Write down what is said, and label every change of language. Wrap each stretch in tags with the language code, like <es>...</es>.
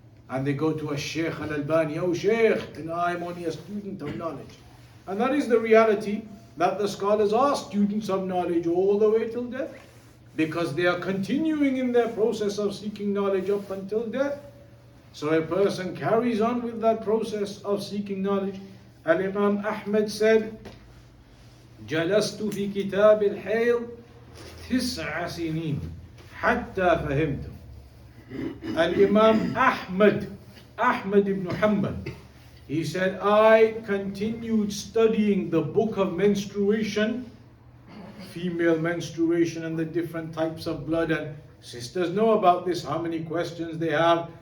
<en>And they go to a Shaykh al-Albani, oh Shaykh, and I am only a student of knowledge. And that is the reality, that the scholars are students of knowledge all the way till death, because they are continuing in their process of seeking knowledge up until death. So a person carries on with that process of seeking knowledge.</en> <ar>Al-Imam Ahmad said, جلست في كتاب الحيض 9 سنين حتى فهمت.</ar> <en>Al-Imam Ahmad ibn Hanbal, he said, I continued studying the book of menstruation, female menstruation and the different types of blood, and sisters know about this, how many questions they have.</en>